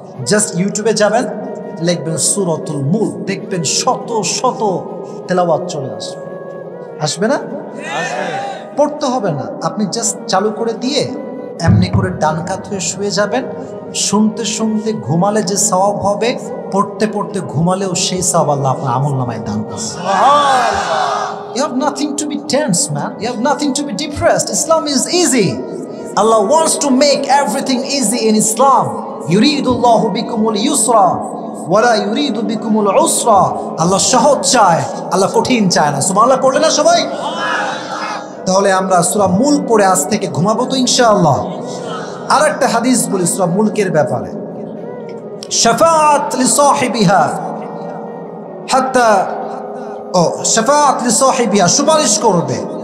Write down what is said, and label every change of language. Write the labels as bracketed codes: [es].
[bn] Just ইউটিউবে যাবেন, লিখবেন সূরাতুল মুলক, দেখবেন শত শত তেলাওয়াত চলে আসবে। আসবে না? পড়তে হবে না, আপনি জাস্ট চালু করে দিয়ে এমনি করে ডান কাত হয়ে শুয়ে যাবেন। শুনতে শুনতে ঘুমালে যে সওয়াব হবে, পড়তে পড়তে ঘুমালেও সেই সওয়াব আল্লাহ আপনার আমলনামায় দান করবে। [en] You have nothing to be tense, man. You have nothing to be depressed. Islam is easy. Allah wants to make everything easy in Islam. [ar] Yuridullahu bikumul yusra wala yuridu bikumul usra. [bn] Allah সহজ চায়, আল্লাহ কঠিন চায় না। সুবহানাল্লাহ পড়লে না সবাই? তাহলে আমরা সূরা মুলক পড়ে আজ থেকে ঘুমাবো তো ইনশাআল্লাহ। আর একটা হাদিস বলি সূরা মুলকের ব্যাপারে। [ar] শাফাআত লিসাহিবিহা হাত্তা শাফাআত লিসাহিবিহা, [bn] সুপারিশ করবে।